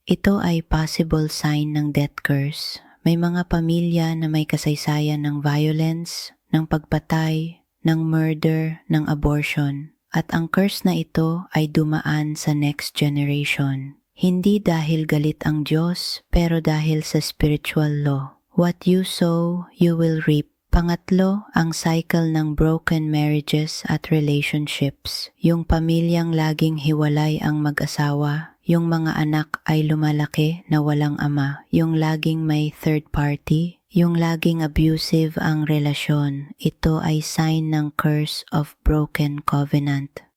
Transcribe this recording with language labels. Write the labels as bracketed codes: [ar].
[tl] Ito ay possible sign ng death curse. May mga pamilya na may kasaysayan ng violence, ng pagpatay, ng murder, ng abortion. At ang curse na ito ay dumaan sa next generation. Hindi dahil galit ang Diyos, pero dahil sa spiritual law. [en] What you sow, you will reap. [tl] Pangatlo, ang [en] cycle ng broken marriages at relationships. [tl] Yung pamilyang laging hiwalay ang mag-asawa, yung mga anak ay lumalaki na walang ama, yung laging may third party, yung laging abusive ang relasyon. Ito ay sign ng curse of broken covenant.